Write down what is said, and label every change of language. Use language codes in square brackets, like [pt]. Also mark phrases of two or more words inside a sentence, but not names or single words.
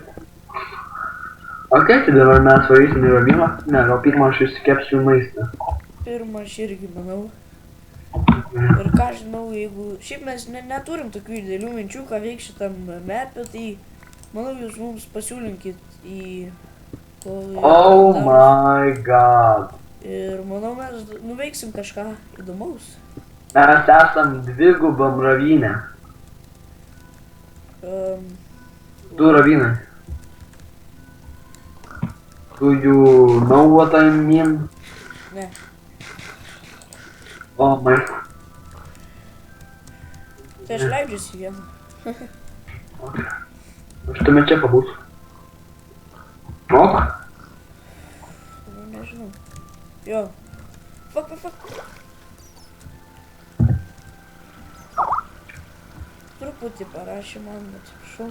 [lt] Ok, tai dabar mes varysim į ravimą. Ne, gal pirmą aš išsikepsiu maistą. Pirmą aš irgi manau. Ir ką žinau, jeigu... Šiaip mes neturim tokių didelių minčių, ką veik šitam mapė, tai manau jūs mums pasiūlinkit į... [en] Oh my god. [lt] Ir manau mes nuveiksim kažką įdomaus. Mes esam dvigubam ravynė. Du ravynai. [en] Do you know what I mean? [lt] Ne. [en] Oh my. [lt] Tai aš leidžiuosi vieną. Aš tame čia pabūsiu. O? Nu, nežinau. Jo. Fuck. Truputį parašė man, atsiprašau.